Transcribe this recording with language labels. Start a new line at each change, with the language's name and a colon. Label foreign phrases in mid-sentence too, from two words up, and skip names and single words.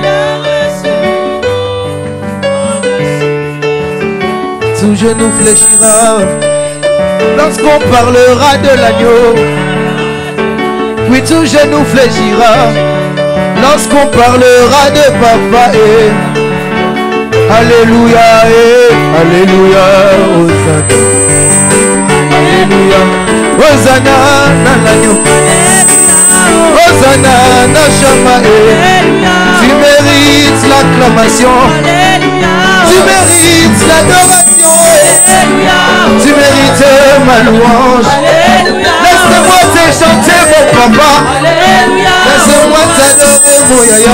French: Tout genou fléchira. Lorsqu'on parlera de l'agneau. Oui, tout genou fléchira. Lorsqu'on parlera de papa. Alléluia. Alléluia. Hosanna. Alléluia.
Lingala: Hosanna na l'agneau. Hosanna na Shama.
French: Tu mérites l'acclamation. Tu mérites l'adoration. Tu mérites ma louange. Laisse-moi te chanter mon papa. Laisse-moi t'adorer mon yaya.